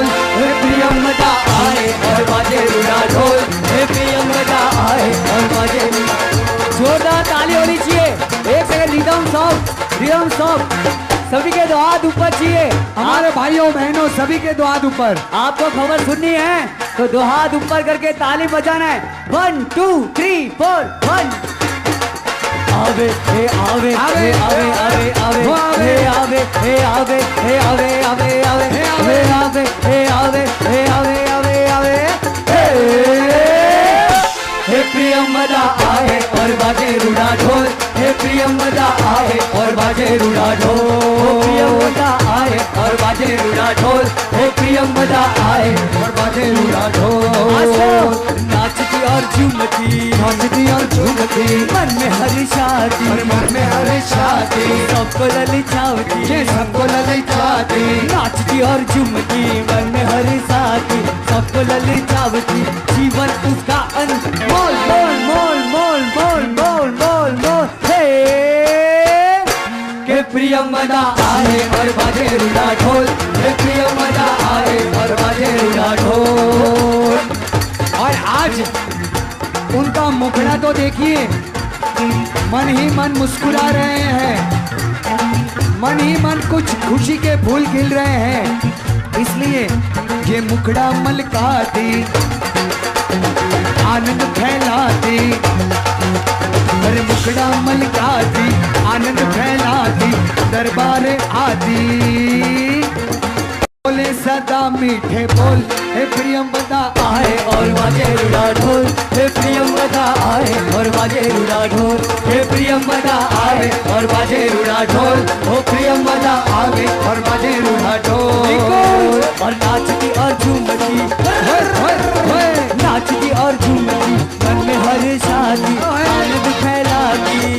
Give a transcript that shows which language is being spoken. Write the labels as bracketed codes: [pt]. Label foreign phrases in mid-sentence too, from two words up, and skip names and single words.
[hi] हे प्रियंवदा आए और बाजे रुड़ा ढोल। हे प्रियंवदा आए और बाजे रुड़ा ढोल। जोरदार ताली होनी चाहिए। एक सेकंड, [en] rhythm song, [hi] सभी के दो हाथ ऊपर चाहिए। हमारे भाइयों बहनों सभी के दो हाथ ऊपर। आपको खबर सुननी है तो दो हाथ ऊपर करके ताली बजाना है। 1 2 3 4 1। आवे हे आवे आवे आवे आवे आवे हे आवे हे आवे हे आवे आवे आवे हे आवे हे आवे हे आवे आवे आवे हे प्रियंवदा आए और बाजे रुड़ा ढोल। हे प्रियंवदा आए और बाजे रुड़ा ढोल। प्रियंवदा आए और बाजे रुड़ा ढोल। हे प्रियंवदा आए और बाजे रुड़ा ढोल। नाचती और झूमती, नाचती और झूमती, मन में हर्षाती, और मन में हर्षाती, सबको ललचावती, ये सबको ललचाती, नाचती और झूमती, मन में हर्षाती, सबको ललचावती, जीवन उसका अनमोल मोल मोल मोल मोल मोल मोल मोल हे के प्रियंवदा आए और बाजे रुड़ा ढोल, के प्रियंवदा आए और बाजे रुड़ा ढोल। और आज उनका मुखड़ा तो देखिए, मन ही मन मुस्कुरा रहे हैं, मन ही मन कुछ खुशी के फूल खिल रहे हैं, इसलिए ये मुखड़ा मलकाती, आनंद फैलाती, अरे मुखड़ा मलकाती, आनंद फैलाती, दरबार आती, बोले सदा मीठे बोल, हे प्रियंवदा आए और बाजे रुड़ा ढोल, हे प्रियंवदा आए और बाजे रुड़ा ढोल, हे प्रियंवदा आए और बाजे रुड़ा ढोल, ओ प्रियंवदा आवे और बाजे रूढ़ा ढोल। और नाचती और झूमती, नाचती और झूमती, मन में हर्षाती, आनंद फैलाती,